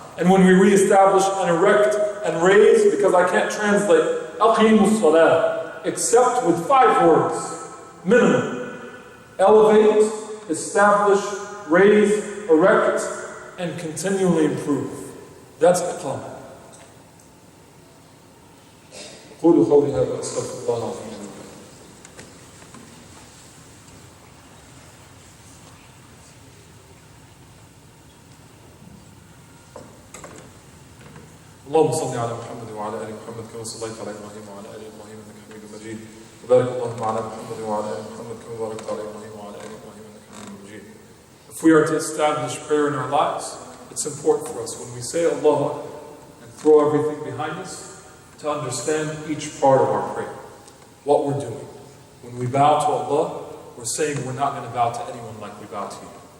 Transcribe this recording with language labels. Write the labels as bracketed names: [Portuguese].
[English] And when we re-establish and erect and raise, because I can't translate [Arabic] أَقِيمُوا الصَّلَاةِ [English] except with 5 words, minimum. Elevate, establish, raise, erect, and continually improve. That's Iqamah. [Arabic] قولوا قولي هذا أستغفر الله العظيم. اللهم صل على محمد وعلى آل محمد كما صليت على إبراهيم وعلى آل إبراهيم إنك حميد مجيد. وبارك اللهم على محمد وعلى آل محمد كما باركت على إبراهيم وعلى آل إبراهيم إنك حميد مجيد. [English] If we are to establish prayer in our lives, it's important for us when we say Allah and throw everything behind us, to understand each part of our prayer, what we're doing. When we bow to Allah, we're saying we're not going to bow to anyone like we bow to you.